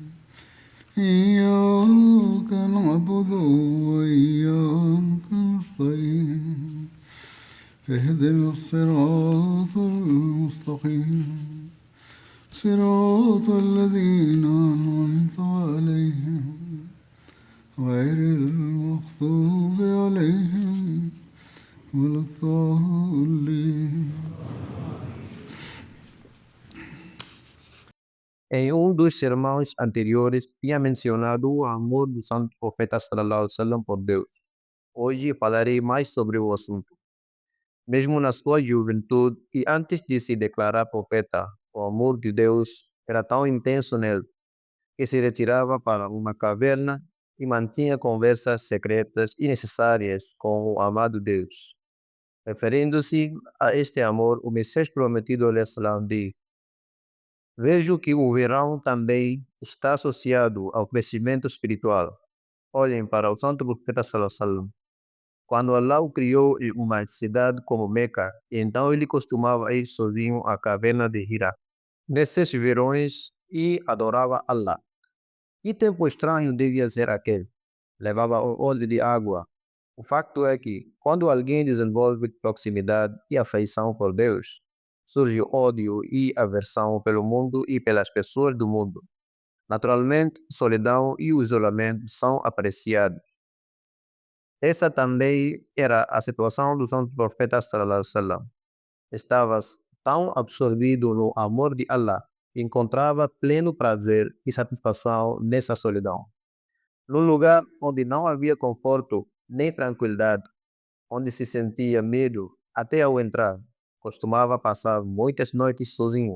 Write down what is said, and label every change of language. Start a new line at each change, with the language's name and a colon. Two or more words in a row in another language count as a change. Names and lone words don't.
Arabic: إياك نعبد وإياك نستعين اهدنا الصراط المستقيم صراط الذين أنعمت عليهم غير المغضوب عليهم ولا الضالين.
Portuguese: Em dos sermões anteriores, tinha mencionado o amor do santo profeta
Arabic: صلى الله عليه وسلم
Portuguese: por Deus. Hoje falarei mais sobre o assunto. Mesmo na sua juventude e antes de se declarar profeta, o amor de Deus era tão intenso nele que se retirava para uma caverna e mantinha conversas secretas e necessárias com o amado Deus. Referindo-se a este amor, o Messias prometido al-Islam diz: Vejo que o verão também está associado ao crescimento espiritual. Olhem para o santo profeta
Arabic: صلى الله عليه وسلم.
Portuguese: Quando Allah o criou em uma cidade como Meca, então ele costumava ir sozinho à caverna de Hira, nesses verões, e adorava Allah. Que tempo estranho devia ser aquele? Levava o odre de água. O facto é que, quando alguém desenvolve proximidade e afeição por Deus, surge ódio e aversão pelo mundo e pelas pessoas do mundo. Naturalmente, solidão e o isolamento são apreciados. Essa também era a situação do santo profeta
Arabic: صلى الله عليه وسلم.
Portuguese: Estava tão absorvido no amor de Allah que encontrava pleno prazer e satisfação nessa solidão. Num lugar onde não havia conforto nem tranquilidade, onde se sentia medo até ao entrar, costumava passar muitas noites sozinho.